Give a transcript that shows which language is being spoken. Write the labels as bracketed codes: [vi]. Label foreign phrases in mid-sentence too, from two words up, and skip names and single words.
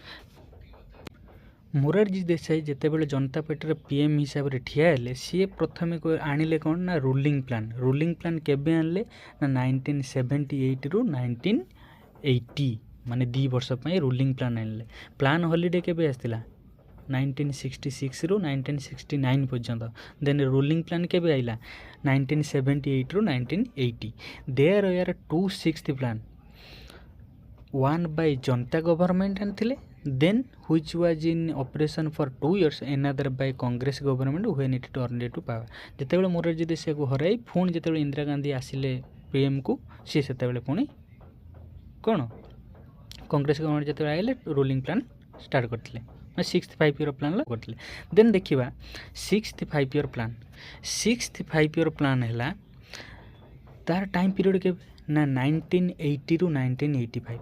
[or] ମୋରାରଜୀ ଦେଶାଇ ଯେତେବେଳେ ଜନତା ପାର୍ଟିର PM ହିସାବରେ ଠିଆ ହେଲେ ସିଏ ପ୍ରଥମେ ଆଣିଲେ କ'ଣ ନା [en] rolling plan [or] କେବେ ଆଣିଲେ ନା 1978ରୁ 1980 ମାନେ 2 ବର୍ଷ ପାଇଁ [en] rolling plan [or] ଆଣିଲେ। [en] plan holiday [or] କେବେ ଆସିଥିଲା 1966ରୁ 1969 ପର୍ଯ୍ୟନ୍ତ। [en] then rolling plan [or] କେବେ ଆସିଲା 1978ରୁ 1980। [en] there were 2 6th plan one by Janata government ଆଣିଥିଲେ then which was in operation for 2 years another by Congress government when it turned to power। [or] ଯେତେବେଳେ ମୋରାରଜୀ ଦେଶାଇକୁ ହରାଇ ପୁଣି ଯେତେବେଳେ ଇନ୍ଦିରା ଗାନ୍ଧୀ ଆସିଲେ PMକୁ ସିଏ ସେତେବେଳେ ପୁଣି କ'ଣ [en] Congress government [or] ଯେତେବେଳେ ଆଇଲେ [en] rolling plan start [or] କରିଥିଲେ [en] 6th 5 year plan [or] କରିଥିଲେ। ଦେନ୍ ଦେଖିବା [en] 6th 5 year plan [or] ହେଲା ତାର [en] time period [or] କେବେ ନା 1980ରୁ 1985।